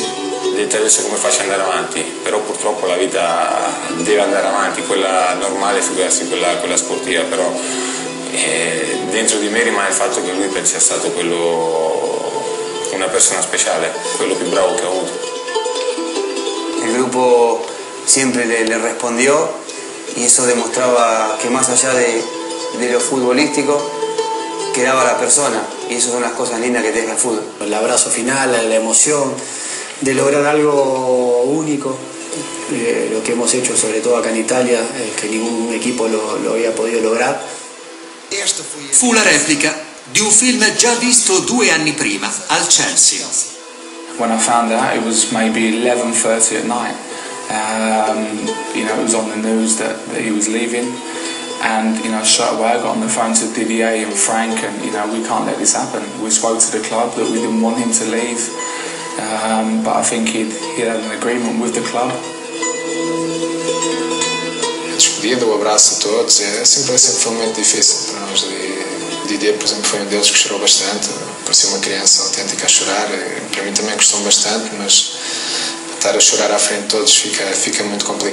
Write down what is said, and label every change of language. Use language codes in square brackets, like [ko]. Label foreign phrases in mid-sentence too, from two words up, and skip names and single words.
[it] Ho detto adesso come faccio ad andare avanti, però purtroppo la vita deve andare avanti, quella normale, figurarsi quella sportiva, però dentro di me rimane il fatto che lui sia stato una persona speciale, quello più bravo che ho avuto. [es] El grupo siempre le respondió y eso demostraba que más allá de lo futbolístico quedaba la persona, y esas son las cosas lindas que deja el fútbol. El abrazo final, la emoción de lograr algo único, lo que hemos hecho sobre todo acá en Italia, que ningún equipo lo había podido lograr. [it] Fu la replica di un film già visto 2 anni prima al Chelsea. [en] When I found out, it was maybe 11:30 at night. It was on the news that he was leaving, and straight away I got on the phone to Didier and Frank, and we can't let this happen. We spoke to the club that we didn't want him to leave, but I think he'd had an agreement with the club. [pt] A despedida, o abraço a todos, sempre foi um momento difícil para nós. Didier, por exemplo, foi um deles que chorou bastante, parecia uma criança autêntica a chorar. Para mim também custou bastante, mas estar a chorar à frente de todos fica muito complicado.